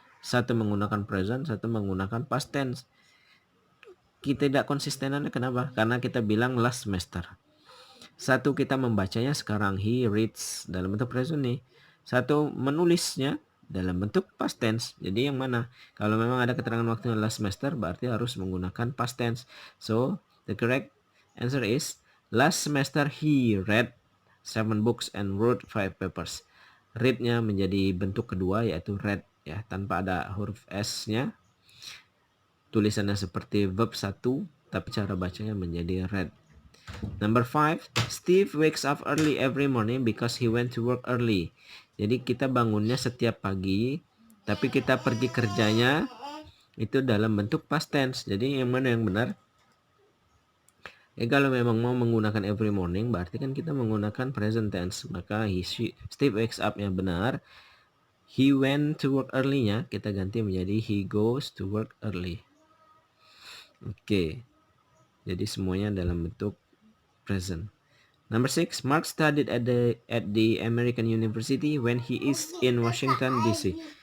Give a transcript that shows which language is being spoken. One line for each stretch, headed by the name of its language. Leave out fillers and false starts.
Indonesian: Satu menggunakan present, satu menggunakan past tense. Ketidakkonsistenannya kenapa? Karena kita bilang last semester. Satu kita membacanya sekarang,
English: he reads
Indonesian: dalam bentuk present nih. Satu menulisnya dalam bentuk past tense. Jadi yang mana? Kalau memang ada keterangan waktunya last semester berarti harus menggunakan past tense.
English: So the correct answer is last semester he read 7 books and wrote 5 papers.
Indonesian: Read-nya menjadi bentuk kedua yaitu read, ya, tanpa ada huruf S-nya. Tulisannya seperti verb 1 tapi cara bacanya menjadi read.
English: Number 5, Steve wakes up early every morning because he went to work early.
Indonesian: Jadi kita bangunnya setiap pagi, tapi kita pergi kerjanya itu dalam bentuk past tense. Jadi yang mana yang benar? Kalau memang mau menggunakan every morning, berarti kan kita menggunakan present tense. Maka Steve wakes up yang benar.
English: He went to work early-nya
Indonesian: kita ganti menjadi
English: he goes to work early. Oke.
Indonesian: Jadi semuanya dalam bentuk present.
English: Number 6, Mark studied at the American University when he is in Washington DC.